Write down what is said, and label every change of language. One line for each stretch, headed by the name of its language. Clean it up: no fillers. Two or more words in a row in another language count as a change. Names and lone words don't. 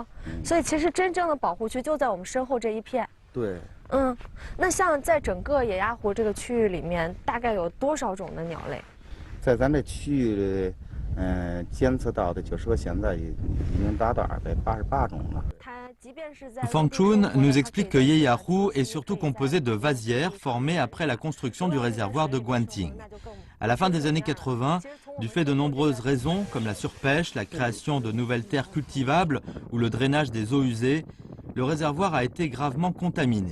Chinese: 所以其实真正的保护区就在我们身后这一片。对。那像在整个野鸭湖这个区域里面，大概有多少种的鸟类？在咱这区域里，监测到的就是说现在已经达到288种了。
French: Fang Chun nous explique que Yeyahu est surtout composé de vasières formées après la construction du réservoir de Guanting. À la fin des années 80, du fait de nombreuses raisons comme la surpêche, la création de nouvelles terres cultivables ou le drainage des eaux usées, le réservoir a été gravement contaminé.